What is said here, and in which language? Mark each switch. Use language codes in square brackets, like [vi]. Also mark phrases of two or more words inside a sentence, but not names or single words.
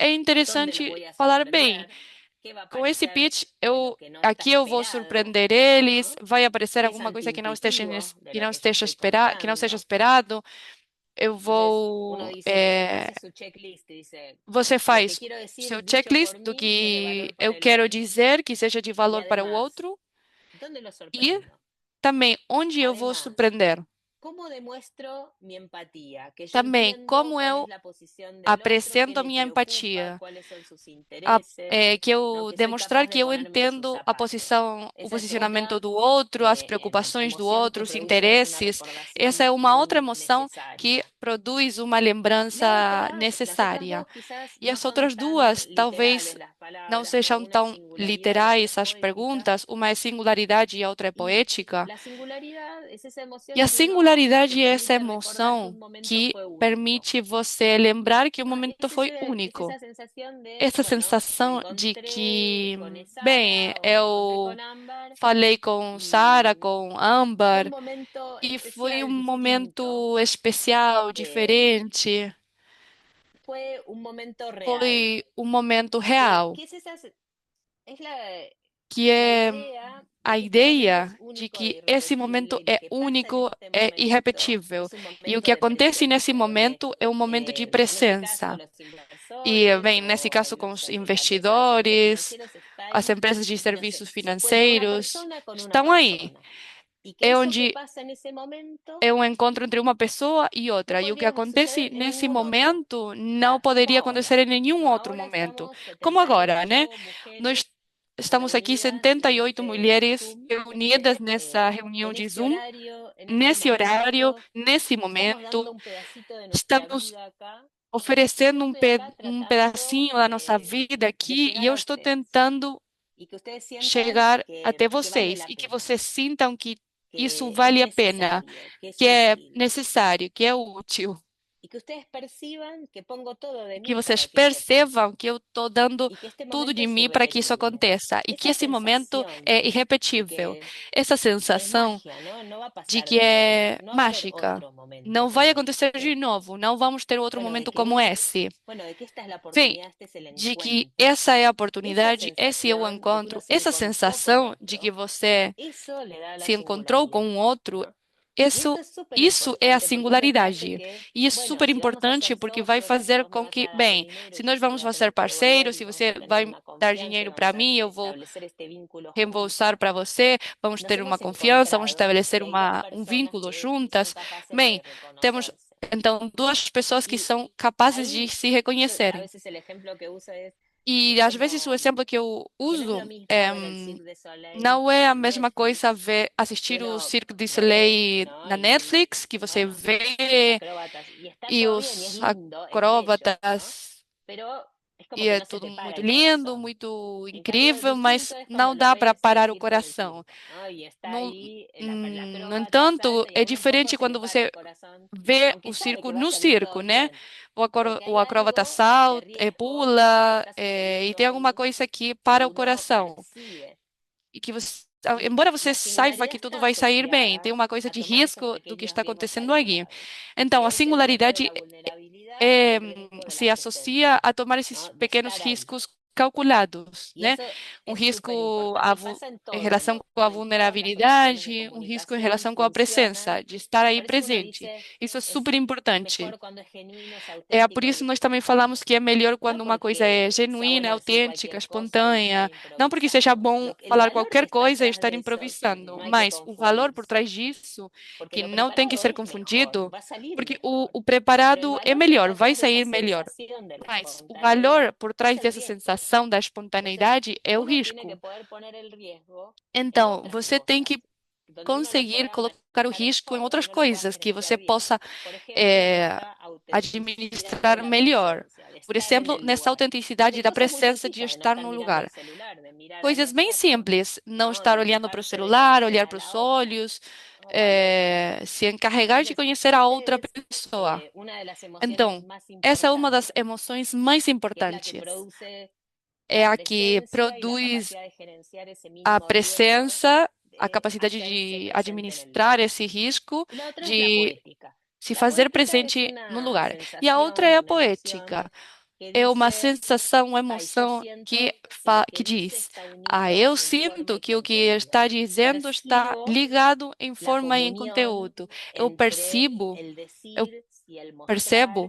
[pt] é [es] ¿dónde los [pt] interessante [es] voy a [pt] falar bem. [es] sorprender? ¿Qué va a [pt] Com esse [es] aparecer [pt] pitch, [es] de lo que no está [pt] aqui eu vou [es] esperado? [pt] surpreender eles, [es] ¿No? [pt] vai aparecer [es] ¿Qué es [pt] alguma coisa [es] antiintuitivo de [pt] que [es] lo [pt] não [es] que yo [pt] esteja [es] estoy [pt] que não seja [es] contando? [pt] esperado. Eu [es] Entonces uno [pt] vou, [es] dice, hace su checklist y dice, [pt] você [es] lo que [pt] faz [es] quiero [pt] o [es] decir [pt] seu [es] dicho [pt] checklist [es] por [pt] do [es] mí y es de [pt] que [es] valor [pt] eu [es] para el [pt] quero [es] otro. [pt] dizer, que seja de [es] Y [pt] valor para o [es] además, [pt] outro, [es] ¿dónde lo [pt] e [es] sorprendo? [pt] também onde eu vou [es] Además, [pt] surpreender. [es] ¿cómo demuestro mi empatía? Que yo [pt] Também [es] entiendo [pt] como [es] cuál es [pt] eu [es] la posición del otro, qué [pt] apresento a [es] le [pt] minha [es] preocupa, [pt] empatia, [es] cuáles son sus intereses, [pt] que [es] ¿no? [pt] eu [es] Que soy [pt] demonstrar [es] capaz [pt] que [es] de [pt] eu [es] ponerme en sus [pt] entendo [es] zapatos. [pt] o [es] Esa es [pt] posicionamento [es] otra [pt] do outro, as preocupações do [es] emoción que [pt] outro, os [es] produce una [pt] interesses. Essa [es] recordación [pt] é uma outra [es] muy [pt] emoção que [es] necesaria. [pt] produz uma [es] La [pt] lembrança [es] otra, las otras [pt] necessária. [es] dos quizás [pt] E [es] no [pt] as [es] son [pt] outras [es] tan [pt] duas, talvez [es] literales las [pt] não [es] palabras, ¿no? [pt] sejam [es] Una es [pt] tão [es] singularidad, la otra es [pt] literais as [es] poética. [pt] perguntas, uma é singularidade e a outra é [es] Y [pt] poética. [es] la singularidad es esa [pt] E [es] emoción [pt] a [es] que uno te [pt] singularidade é essa [es] permite recordar que [pt] emoção [es] un momento [pt] que [es] fue único. [pt] permite você lembrar que o [es] ¿No? [pt] momento foi [es] Es [pt] único. [es] esa sensación de, [pt] Essa [es] bueno, me [pt] sensação de [es] encontré [pt] que, [es] con [pt] bem, [es] Sara o me encontré [pt] eu [es] con Ámbar [pt] falei com Sara, [es] y [pt] com [es] fue un [pt] Âmbar, [es] momento [pt] e foi um [es] especial, distinto. [pt] momento especial, diferente, [es] Fue un momento real. [pt] foi um momento real, [es] Que es esa, es [pt] que [es] la [pt] é [es] idea de [pt] a [es] que este momento es [pt] ideia de [es] único e [pt] que esse [es] irrepetible [pt] momento [es] y lo [pt] é [es] que pasa en [pt] único, [es] este [pt] é [es] momento [pt] irrepetível. [es] es un [pt] E o [es] momento [pt] que [es] de [pt] acontece nesse [es] presencia, donde [pt] momento é um momento de [es] en este caso [pt] presença. [es] los [pt] E, [es] inversores [pt] bem, nesse [es] o [pt] caso com os [es] la empresa de servicios [pt] investidores, [es] financieros está [pt] as [es] ahí, [pt] empresas de [es] entonces [pt] serviços [es] se encuentra una [pt] financeiros [es] persona con una [pt] estão aí. [es] persona. y que [pt] é [es] eso que [pt] onde [es] pasa en ese momento [pt] é um encontro entre uma pessoa e [es] no [pt] outra. E o que [es] podría [pt] acontece [es] suceder en [pt] nesse [es] ningún otro, [pt] momento não [es] ya, como [pt] poderia acontecer [es] ahora, [pt] em nenhum [es] como [pt] outro [es] ahora [pt] momento. [es] estamos [pt] Como agora, né? [es] 78 mujeres [pt] Nós estamos aqui [es] reunidas en [pt] 78 [es] este [pt] mulheres [es] Zoom, [pt] reunidas nessa reunião [es] en [pt] de [es] este [pt] Zoom, [es] horario, en este [pt] nesse horário, [es] momento, [pt] nesse [es] estamos dando [pt] momento. [es] un pedacito de nuestra [pt] Estamos [es] vida acá. [pt] oferecendo [es] Yo estoy acá [pt] um [es] tratando [pt] pedacinho da nossa vida [es] de [pt] aqui e [es] llegar [pt] eu [es] a [pt] estou [es] ustedes [pt] tentando [es] y que ustedes sientan [pt] chegar até [es] que vale [pt] vocês [es] la [pt] e que [es] pena, [pt] vocês sintam que isso [es] que es [pt] vale a pena, [es] necesario, que es [pt] que é [es] útil [pt] necessário, que é útil, [es] y que ustedes perciban que pongo todo de [pt] e que [es] mí [pt] vocês [es] para que esto pase [pt] percebam que eu estou dando [es] y que este [pt] tudo [es] momento [pt] de [es] es [pt] mim para que isso [es] irrepetible. [pt] aconteça e que [es] Esa [pt] esse momento [es] sensación [pt] é [es] de [pt] irrepetível. [es] que [pt] Essa [es] es [pt] sensação [es] magia, ¿no? No va a [pt] de [es] pasar [pt] que [es] de nuevo, [pt] é [es] no va a haber [pt] mágica. [es] otro momento [pt] Não vai [es] como [pt] acontecer de [es] este. [pt] novo, não vamos ter outro [es] Bueno, [pt] momento como esse. [es] bueno, de que esta es la [pt] Vem [es] oportunidad, este es el [pt] de que [es] encuentro. [pt] essa é a [es] Esa [pt] oportunidade, esse é o [es] sensación de que uno [pt] encontro, [es] se [pt] essa [es] encontró con [pt] sensação de que [es] otro, [pt] você [es] eso le da la [pt] se encontrou com [es] singularidad, [pt] o outro, [es] ¿no? Y [pt] isso, [es] esto es súper [pt] isso é a [es] importante porque es lo que hace [pt] singularidade. [es] que, [pt] E isso é [es] bueno, [pt] super [es] si vamos a [pt] importante [es] ser [pt] porque vai [es] socios y si [pt] fazer [es] vos me [pt] com [es] vas a [pt] que, [es] dar [pt] bem, [es] dinero [pt] se [es] y [pt] nós [es] si [pt] vamos [es] voy a [pt] ser [es] tener que devolver [pt] parceiros, [es] y [pt] se [es] vamos a [pt] você [es] tener [pt] vai [es] una [pt] dar [es] confianza y [pt] dinheiro [es] vamos [pt] para [es] a [pt] mim, eu vou [es] establecer este vínculo [pt] reembolsar [es] juntas, [pt] para você, vamos [es] nos [pt] ter uma [es] hemos [pt] confiança, vamos [es] encontrado [pt] estabelecer [es] que hay dos [pt] um [es] personas [pt] vínculo [es] que son [pt] juntas. [es] capaces [pt] Bem, [es] de [pt] temos [es] reconocerse. [pt] então duas pessoas que [es] Y [pt] são capazes de [es] ahí, [pt] se [es] yo a [pt] reconhecerem. [es] veces el ejemplo que uso [pt] E [es] es [pt] às vezes o [es] como [pt] exemplo que eu [es] que no es [pt] uso [es] lo mismo [pt] é, [es] ver el Cirque du Soleil [pt] não é a [es] en [pt] mesma coisa [es] Netflix, [pt] ver, [es] que [pt] assistir o [es] uno [pt] Cirque du [es] lo ve, [pt] Soleil [es] ¿no? [pt] na Netflix, que você [es] Bueno, los [pt] vê [es] acróbatas, y está [pt] e [es] todo bien, y es [pt] os [es] lindo, es bello, ¿no? [pt] acróbatas, [es] Pero es como [pt] e [es] que [pt] é [es] no se [pt] tudo [es] te para [pt] muito [es] el [pt] lindo, [es] corazón. [pt] muito [es] En cambio, [pt] incrível, mas [es] distinto es [pt] não [es] cuando lo [pt] dá para [es] ves al [pt] parar o [es] circo del [pt] coração. [es] circo, ¿no? Y está [pt] No, [es] ahí las [pt] no [es] acróbatas, [pt] entanto, [es] salta y a [pt] é [es] uno un poco [pt] diferente [es] se le [pt] quando [es] para [pt] você [es] el corazón, [pt] vê [es] aunque [pt] o [es] sabe [pt] circo [es] que va a [pt] no [es] salir [pt] circo, [es] todo [pt] né? [es] bien, [pt] O [es] porque [pt] o [es] hay [pt] acróbata [es] algo de [pt] salta, [es] riesgo que [pt] pula, [es] está [pt] e tem [es] sucediendo [pt] alguma [es] ahí [pt] coisa que [es] que [pt] para o [es] uno [pt] coração. [es] percibe. [pt] E que você, [es] Y [pt] embora você [es] la [pt] saiba [es] singularidad [pt] que tudo [es] está [pt] vai sair bem, tem [es] asociada [pt] uma coisa [es] a [pt] de [es] tomar esos [pt] risco do que [es] pequeños [pt] está [es] riesgos [pt] acontecendo aqui. [es] calculados, [pt] Então, a [es] que es el riesgo de [pt] singularidade [es] la vulnerabilidad y el riesgo de la [pt] se associa [es] presencia, [pt] a tomar esses [es] ¿no? De [pt] pequenos [es] estar ahí. [pt] riscos calculados, [es] Y [pt] né? [es] eso [pt] Um [es] es súper [pt] risco [es] importante y pasa en [pt] em [es] todo, [pt] relação com a [es] en todas las relaciones de [pt] vulnerabilidade, um risco em [es] comunicación [pt] relação com a [es] funcionan. [pt] presença, de estar aí [es] Por eso uno [pt] presente. [es] dice, [pt] Isso é [es] es [pt] super importante. [es] mejor cuando es genuino, es [pt] É por [es] auténtico y [pt] isso [es] es [pt] nós também falamos [es] espontáneo. [pt] que é melhor [es] No [pt] quando uma coisa é [es] porque sea [pt] genuína, [es] bueno decir [pt] autêntica, [es] cualquier cosa y estar [pt] espontânea. Não porque seja [es] improvisando. [pt] bom [es] El [pt] falar [es] valor que [pt] qualquer [es] está [pt] coisa e [es] atrás [pt] estar [es] de eso, que [pt] improvisando, [es] no hay que [pt] mas o valor por [es] confundirse. [pt] trás disso, [es] Porque [pt] que [es] lo [pt] não tem que [es] preparado [pt] ser [es] es mejor, [pt] confundido, [es] va a salir [pt] porque [es] mejor. [pt] o [es] Pero el [pt] preparado é [es] valor que está [pt] melhor, vai [es] atrás de esa [pt] sair melhor. [es] sensación de la [pt] Mas o valor [es] espontaneidad [pt] por [es] es [pt] trás [es] el [pt] dessa [es] riesgo. [pt] sensação da [es] Entonces, [pt] espontaneidade é o [es] uno tiene que [pt] risco. [es] poder poner el riesgo en [pt] Então, [es] otras [pt] você tem [es] cosas, [pt] que [es] donde uno lo [pt] conseguir [es] pueda [pt] colocar o [es] manejar [pt] risco em [es] mejor, donde [pt] outras [es] uno lo pueda [pt] coisas que [es] gerenciar [pt] você [es] bien. [pt] possa [es] Por ejemplo, en [pt] eh, [es] esta autenticidad de [pt] administrar [es] la [pt] melhor. [es] presencia, de [pt] Por [es] estar en [pt] exemplo, [es] el [pt] nessa [es] lugar. [pt] autenticidade [es] De [pt] da [es] cosas muy [pt] presença de [es] chiquitas, de no [pt] estar [es] estar [pt] no [es] mirando el [pt] lugar. [es] celular, de mirar a [pt] Coisas [es] los [pt] bem [es] ojos, [pt] simples, não [es] ¿no? De [pt] estar olhando para o [es] ocuparse de [pt] celular, [es] conocer [pt] olhar [es] a [pt] para os [es] la otra [pt] olhos, [es] o al otro. [pt] se encarregar de [es] Entonces, [pt] conhecer a outra [es] ustedes, [pt] pessoa. [es] una de las emociones [pt] Então, [es] más [pt] essa é uma das [es] importantes, [pt] emoções mais [es] que es la que [pt] importantes. [es] produce [pt] É [es] la [pt] a que [es] presencia y la [pt] produz [es] capacidad de gerenciar ese [pt] a [es] mínimo riesgo, [pt] presença, a capacidade [es] hace irse [pt] de [es] presente en el [pt] administrar [es] lugar. [pt] esse risco, [es] Y la otra es la [pt] de [es] poética. [pt] se [es] La [pt] fazer [es] poética es [pt] presente no [es] una [pt] lugar. E a outra [es] sensación, [pt] é a [es] una emoción [pt] poética. [es] que [pt] É uma [es] dice, [pt] sensação, uma [es] ay, yo [pt] emoção [es] siento que lo que [pt] que [es] dice [pt] diz: [es] está [pt] Ah, [es] unido [pt] eu [es] en forma [pt] sinto [es] y [pt] que o que [es] contenido. [pt] está dizendo está [es] Percibo [pt] ligado em [es] la [pt] forma e em [es] comunión [pt] conteúdo. Eu [es] entre [pt] percebo, [es] el [pt] eu [es] decir y el mostrar